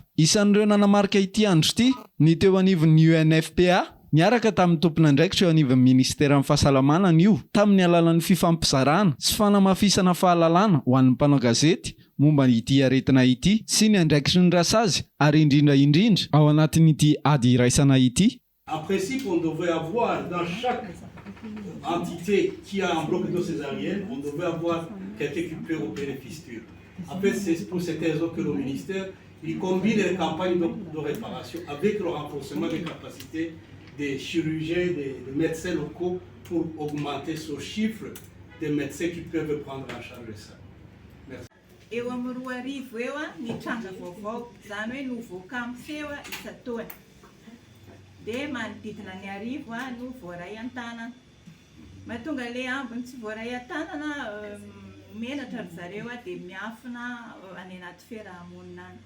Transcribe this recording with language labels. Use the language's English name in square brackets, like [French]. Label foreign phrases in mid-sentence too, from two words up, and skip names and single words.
[Malagasy] Isan'ireo nanamarika ity andro ity ny teo anivon'ny UNFPA niaraka tamin'ny tompon'andraikitra eo anivon'ny ministeran'ny fahasalamana io tamin'ny alalan'ny fifampizarana sy fanamafisana fahalalana ho an'ny mpanao gazety momba ity aretina ity sy ny andraikitry ny rasazy ary indrindra ao anatin'ity ady iraisana ity. [French] En principe, on devrait avoir dans chaque entité qui a un bloc de césarienne, on devrait avoir quelqu'un qui peut opérer fistule. En fait, c'est pour cette raison que le ministère il combine les campagnes de réparation avec le renforcement des capacités des chirurgiens, des médecins locaux pour augmenter ce chiffre de médecins qui peuvent prendre en charge ça. Merci. [Malagasy] Eo amin'ny 2 arivo eo ny tranga vaovao, izany hoe novoaka amin'ny feo isan-taona. Dia manodidina ny arivo no voaray an-tanana. Mahatonga ilay ambiny tsy voaray an-tanana menatra ry zareo dia miafina any anaty fiarahamonina any.